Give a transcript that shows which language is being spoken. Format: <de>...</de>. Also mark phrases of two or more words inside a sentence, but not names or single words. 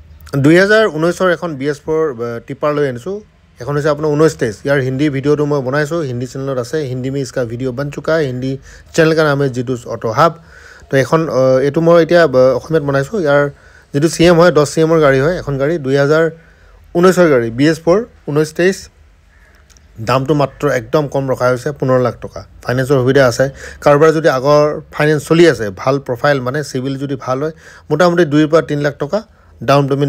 <as>2019 এখন BS4 टिपर লৈ আনিছোঁ এখন হৈছে আপোনাৰ 1923 ইয়াৰ হিন্দী ভিডিওটো মই বনাইছোঁ হিন্দী চেনেলত আছে</as> <hi>हिंदी में इसका वीडियो बन चुका है हिंदी चैनल का नाम है जितुस ऑटो हब तो</hi> <as>এখন এটো মই এতিয়া অসমীয়াত বনাইছোঁ ইয়াৰ যেটো CM হয় 10 CM ৰ গাড়ী হয় এখন গাড়ী 2019 ৰ গাড়ী BS4 1923 দামটো মাত্ৰ একদম কম ৰখা হৈছে 15 লাখ টকা ফাইনান্সৰ সুবিধা আছে কাৰোবাৰ যদি আগৰ ফাইনান্স চলি আছে ভাল প্ৰফাইল মানে সিভিল যদি ভাল হয় মোটামুটি 2 পৰা 3 লাখ টকা</as> <en>down payment</en>